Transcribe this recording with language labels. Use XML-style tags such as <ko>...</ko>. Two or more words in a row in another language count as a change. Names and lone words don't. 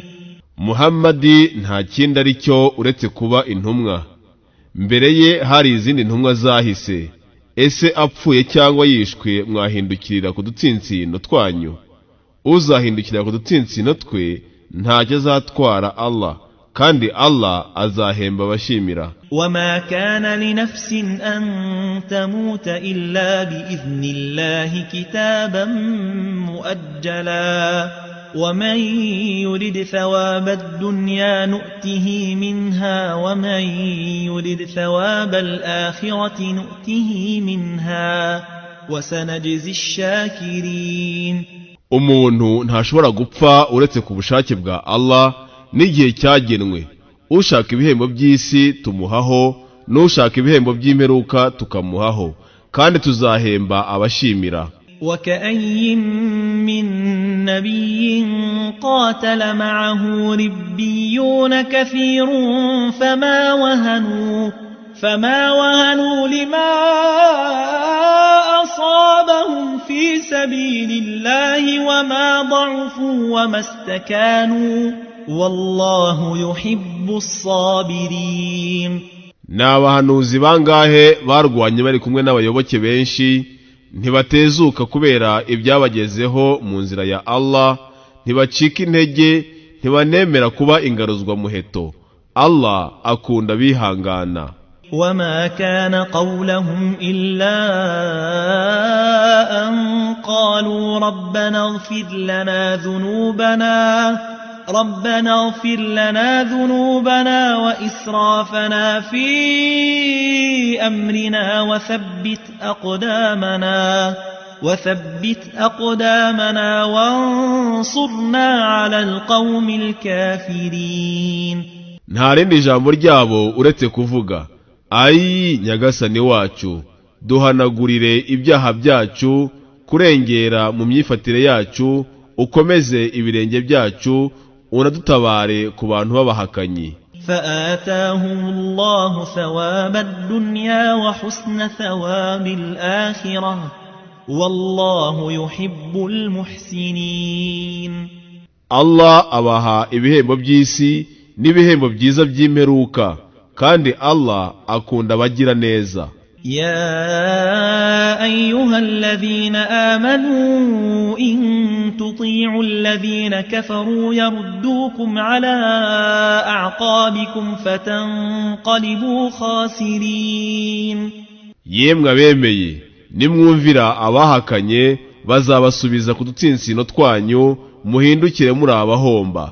<rw>Muhammadi nta kindi ari cyo uretse kuba intumwa. Mbere ye hari izindi ntumwa zahise. Ese apfuye cyangwa yishwe mwahindukirira ku dutsinsino twanyu? Uzahindukirira ku dutsinsino twe ntacyo azatwara Allah, kandi Allah azahemba abashimira.</rw> <ar>وما كان لنفس أن تموت إلا بإذن الله كتابا مؤجلا ومن يرد ثواب الدنيا نؤته منها ومن يرد ثواب الآخرة نؤته منها وسنجزي الشاكرين.</ar> <rw>umuntu ntashobora gupfa uretse ku bushake bwa Allah n'igihe cyagenwe. Ushaka ibihembo by'isi tumuhaho, n'ushaka ibihembo by'imperuka tukamuhaho, kandi tuzahemba abashimira.</rw> <ar>وكأي من نبي قاتل معه ربيون كثير فما وهنوا لما أصابهم في سبيل الله وما ضعفوا وما استكانوا والله يحب الصابرين.</ar> <rw>ni abahanuzi bangahe barwanye bari kumwe n'abayoboke benshi, ntibatezuka kubera ibyabagezeho mu nzira ya Allah, ntibacika intege, ntibanemera kuba ingaruzwa muheto. Allah akunda bihangana.</rw> <ar>وما كان قولهم إلا أن قالوا ربنا اغفر لنا ذنوبنا وإسرافنا في أمرنا وثبت أقدامنا وانصرنا على القوم الكافرين.</ar> <rw>nta rindi jambo ryabo uretse kuvuga, ayi nyagasani wacu, duhanagurire ibyaha byacu, kurengera mu myifatire yacu, ukomeze ibirenge byacu, unadutabare ku bantu b'abahakanyi.</rw> <ar>فآتاهم الله ثواب الدنيا وحسن ثواب الآخرة والله يحب المحسنين.</ar> <rw>Allah abaha ibihembo by'isi n'ibihembo byiza by'imperuka, kandi Allah akunda abagira neza.</rw> <ar>يا أيها الذين آمنوا إن تطيعوا الذين كفروا يردوكم على أعقابكم فتنقلبوا خاسرين.</ar> <rw>Yemwe abemeye, nimwumvira abahakanye bazabasubiza ku dutsinsino twanyu, muhindukire muri abahomba.</rw>